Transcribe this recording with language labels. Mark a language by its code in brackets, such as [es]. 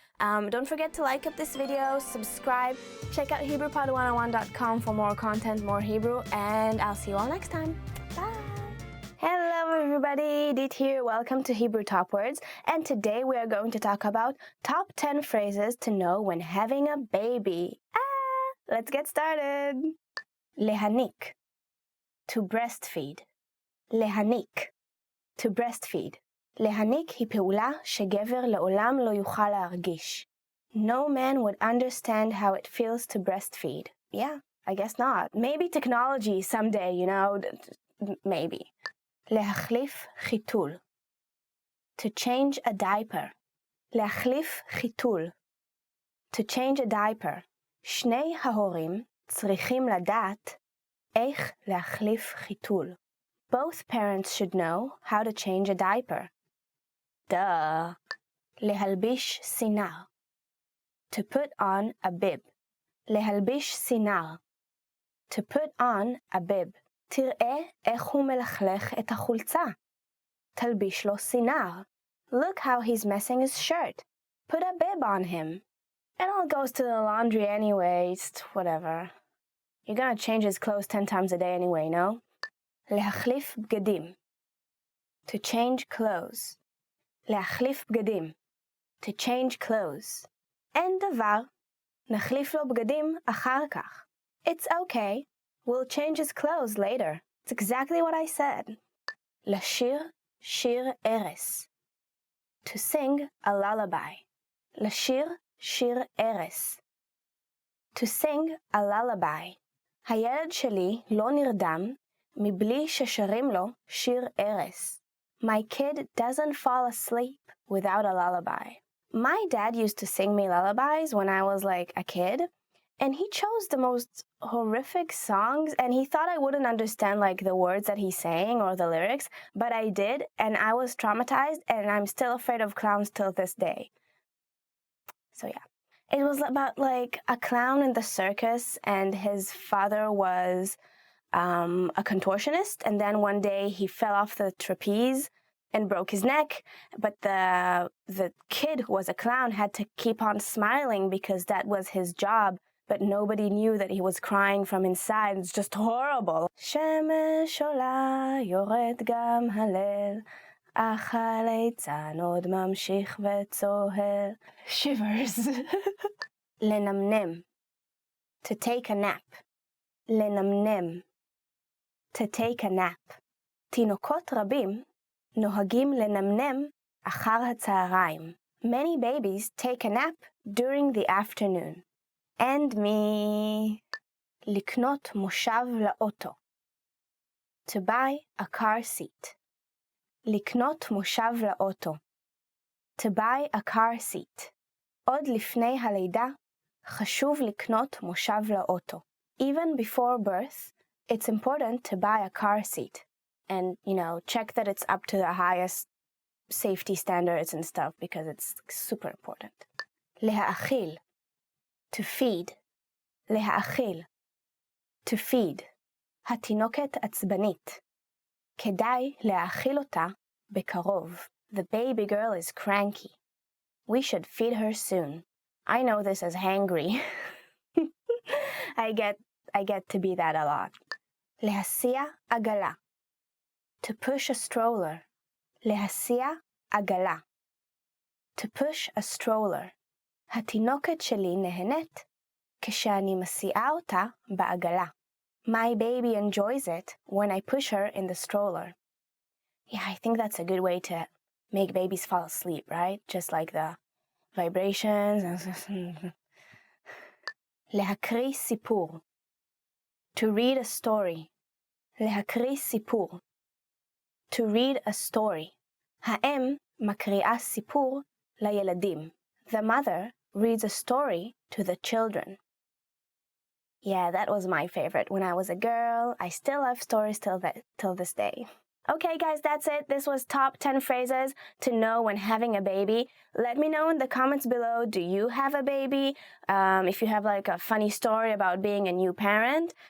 [en] Don't forget to like up this video, subscribe, check out HebrewPod101.com for more content, more Hebrew, and I'll see you all next time. Bye! Hello everybody, Dit here, welcome to Hebrew Top Words, and today we are going to talk about top 10 phrases to know when having a baby. Let's get started. להניק, to breastfeed. [he] להניק, [en] to breastfeed. [he] להניק היא פעולה שגבר לעולם לא יוכל להרגיש. [en] No man would understand how it feels to breastfeed. Yeah, I guess not. Maybe technology someday, you know, maybe. [he] להחליף חיתול. [en] To change a diaper. [he] להחליף חיתול. [en] To change a diaper. [he] שני ההורים צריכים לדעת איך להחליף חיתול. [en] Both parents should know how to change a diaper. Duh. [he] להלביש סינר. [en] To put on a bib. [he] להלביש סינר. [en] To put on a bib. [he] תראה איך הוא מלכלך את החולצה. תלביש לו סינר. [en] Look how he's messing his shirt. Put a bib on him. It all goes to the laundry anyway, it's whatever. You're gonna change his clothes 10 times a day anyway, no? [he] להחליף בגדים. [en] To change clothes. [he] להחליף בגדים. [en] To change clothes. [he] אין דבר. נחליף לו בגדים אחר כך. [en] It's okay. We'll change his clothes later. It's exactly what I said. [he] לשיר שיר ערש. [en] To sing a lullaby. [he] לשיר שיר ערש. [en] To sing a lullaby. [he] הילד שלי לא נרדם מבלי ששרים לו שיר ערש. [en] My kid doesn't fall asleep without a lullaby. My dad used to sing me lullabies when I was like a kid, and he chose the most horrific songs, and he thought I wouldn't understand like the words that he's saying or the lyrics, but I did, and I was traumatized, and I'm still afraid of clowns till this day. So yeah. It was about like a clown in the circus, and his father was a contortionist, and then one day he fell off the trapeze and broke his neck, but the kid who was a clown had to keep on smiling because that was his job, but nobody knew that he was crying from inside. It's just horrible. [he] שמש עולה יורד גם הליל, אך הליצן עוד ממשיך וצוהל. [en] Shivers. לנמנם. To take a nap. לנמנם. To take a nap. [he] תינוקות רבים נוהגים לנמנם אחר הצהריים. [en] Many babies take a nap during the afternoon. And me. [he] לקנות מושב לאוטו. [en] To buy a car seat. [he] לקנות מושב לאוטו. [en] To buy a car seat. [he] עוד לפני הלידה חשוב לקנות מושב לאוטו. [en] Even before birth, it's important to buy a car seat. And, you know, check that it's up to the highest safety standards and stuff because it's super important. להאכיל. To feed. להאכיל. To feed. [he] התינוקת עצבנית. כדאי להאכיל אותה בקרוב. [en] The baby girl is cranky. We should feed her soon. I know this as hangry. I get to be that a lot. [he] להסיע עגלה. [en] To push a stroller. [he] להסיע עגלה. [en] To push a stroller. [he] התינוקת שלי נהנית כשאני מסיעה אותה בעגלה. [en] My baby enjoys it when I push her in the stroller. Yeah, I think that's a good way to make babies fall asleep, right? Just like the vibrations. [he] להקריא סיפור. [en] To read a story. [he] להקריא סיפור. [en] To read a story. [he] האם מקריאה סיפור לילדים. [en] The mother reads a story to the children. Yeah, that was my favorite when I was a girl. I still love stories till this day. Okay, guys, that's it. This was top 10 phrases to know when having a baby. Let me know in the comments below, do you have a baby? If you have like a funny story about being a new parent.